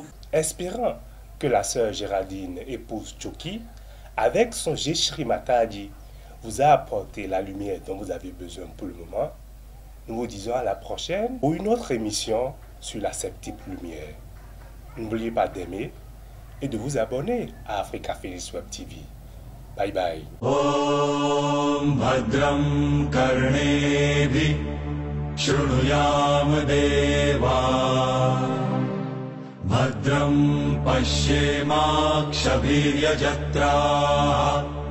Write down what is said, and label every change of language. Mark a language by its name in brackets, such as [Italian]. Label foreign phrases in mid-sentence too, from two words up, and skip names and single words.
[French] Espérant que la sœur Géraldine, épouse Choki, avec son Jeshri Mataji, vous a apporté la lumière dont vous avez besoin pour le moment, nous vous disons à la prochaine pour une autre émission sur la septième lumière. N'oubliez pas d'aimer et de vous abonner à Africa Phoenix Web TV. [English] Bye bye. [Sanskrit] ओम् भद्रं कर्णेभिः शृणुयाम देवा भद्रं पश्येमाक्षभिर्यजत्राः